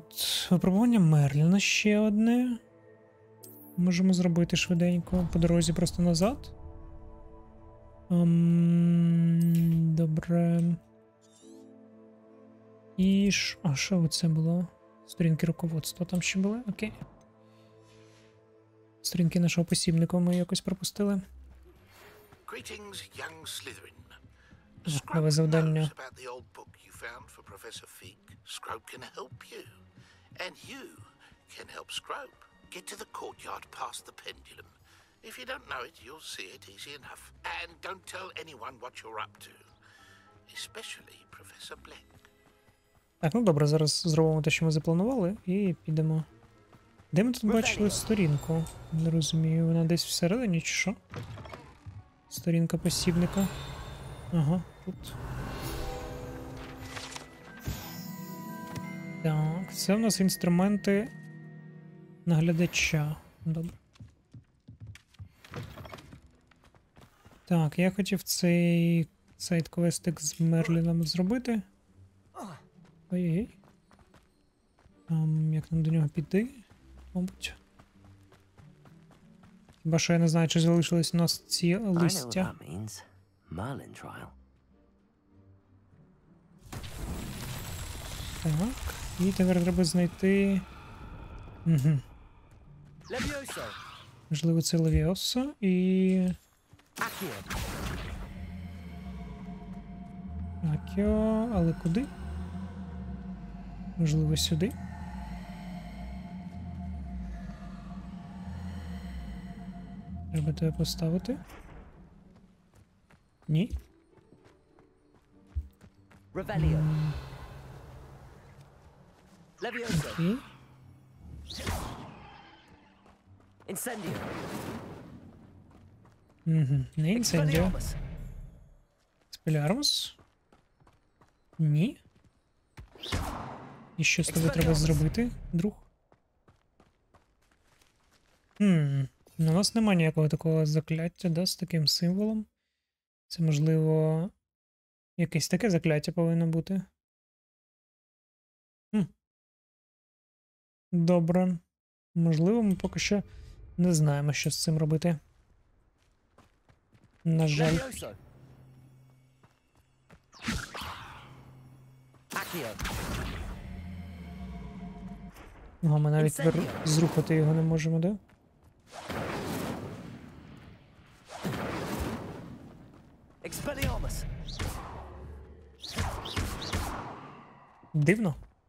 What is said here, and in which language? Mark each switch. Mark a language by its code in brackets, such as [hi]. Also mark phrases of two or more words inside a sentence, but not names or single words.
[uk] Випробування Мерліна ще одне. Можемо зробити швиденько по дорозі просто назад. Добре. І що це було? Сторінки руководства там ще були? Окей. Сторінки нашого посібника ми якось пропустили. [en] Greetings, young Slytherin. [uk] Нове завдання. [en] knows about the old book you found for Professor Fig. Scrope can help you. And you can help Scrope. Get to the courtyard past the pendulum. If you don't know it, you'll see it easy enough. And don't tell anyone what you're up to. Especially Professor Black. [uk] Так, ну добре, зараз зробимо те, що ми запланували, і підемо. Де ми тут бачили сторінку? Не розумію, вона десь всередині чи що? Сторінка посібника. Ага, тут. Так, це в нас інструменти наглядача. Добре. Так, я хотів цей сайд-квестик з Мерліном зробити. Ой-ой-ой. Як нам до нього піти? Мабуть. Хіба що я не знаю, чи залишились у нас ці [en] I know what [uk] листя. [en] that means. Merlin trial. [uk] Так. І тепер треба знайти. Угу. Levioso. Можливо, це Левіосо і. Accio. Акіо, але куди? Можливо, сюди. Треба тебе поставити. Ні. Revelio. Levioso. Окей. Incendio. Угу. Не інцендіо. Expelliarmus. Спілярмус. Ні. І що з тобою треба зробити, друг? У нас немає ніякого такого закляття, да, з таким символом. Це, можливо, якесь таке закляття повинно бути. Добре. Можливо, ми поки що не знаємо, що з цим робити. На жаль. Levioso. Accio. Ага, ми навіть зрухати його не можемо, да? Expelliarmus. Дивно.